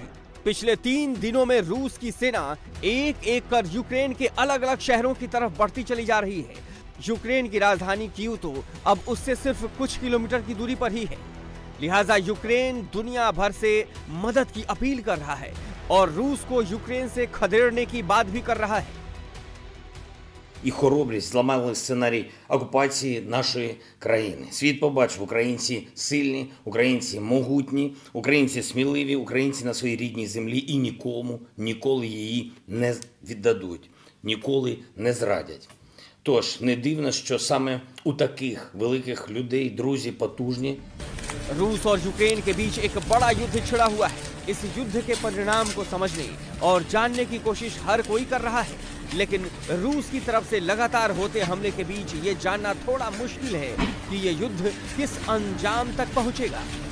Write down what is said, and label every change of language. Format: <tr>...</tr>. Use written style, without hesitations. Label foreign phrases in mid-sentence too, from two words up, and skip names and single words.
<hi>पिछले 3 दिनों में रूस की सेना एक एक कर यूक्रेन के अलग अलग शहरों की तरफ बढ़ती चली जा रही है। यूक्रेन की राजधानी कीव तो अब उससे सिर्फ कुछ किलोमीटर की दूरी पर ही है, लिहाजा यूक्रेन दुनिया भर से मदद की अपील कर रहा है और रूस को यूक्रेन से खदेड़ने की बात भी कर रहा है।</hi> <uk>І хоробрість зламали сценарій окупації нашої країни. Світ побачив: українці сильні, українці могутні, українці сміливі, українці на своїй рідній землі і нікому ніколи її не віддадуть, ніколи не зрадять. Тож не дивно, що саме у таких великих людей друзі потужні.</uk> <hi>रूस और यूक्रेन के बीच एक बड़ा युद्ध छिड़ा हुआ है। इस युद्ध के परिणाम को समझने और जानने की कोशिश हर कोई कर रहा है, लेकिन रूस की तरफ से लगातार होते हमले के बीच ये जानना थोड़ा मुश्किल है कि ये युद्ध किस अंजाम तक पहुंचेगा।</hi>